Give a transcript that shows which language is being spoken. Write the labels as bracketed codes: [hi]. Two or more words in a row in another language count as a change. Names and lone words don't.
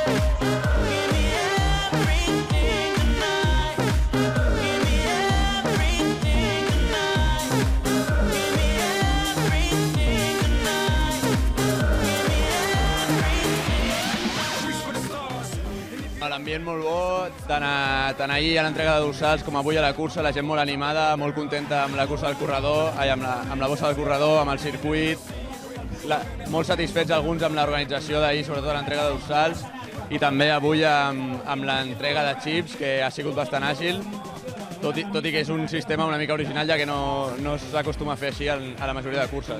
[en] Give me everything tonight. Give me everything tonight. Give me everything tonight. Give me everything. Reach for the stars. [ca] L'ambient molt bo, tant ahir a l'entrega de dorsals com avui a la cursa, la gent molt animada, molt contenta amb la cursa del corredor, amb la bossa del corredor, amb el circuit, molt satisfets alguns amb l'organització d'ahir, sobretot l'entrega de dorsals, i també avui amb l'entrega de xips, que ha sigut bastant àgil, tot i que és un sistema una mica original, ja que no s'acostuma a fer així a la majoria de curses.